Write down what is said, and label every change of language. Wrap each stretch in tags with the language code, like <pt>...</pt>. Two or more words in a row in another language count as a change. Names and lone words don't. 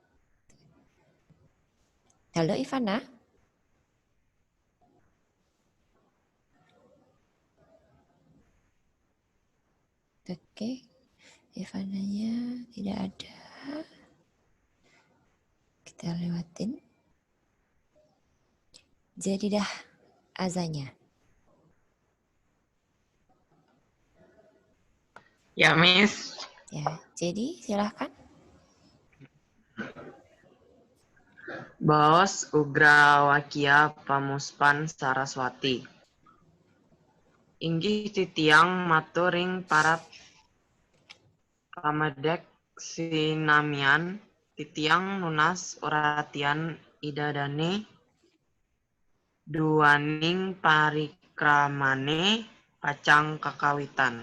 <id>Halo Ivana. Oke, Ivananya tidak ada. Kita lewatin. Jadi dah azannya. Ya, Miss. Ya, jadi silahkan.</id> <ban>Bos Ugra Wakia Pamuspan Saraswati. Inggih titiang maturing para pamedek sinamian titiang nunas uratian idadane duaning parikramane pacang kakawitan.</ban>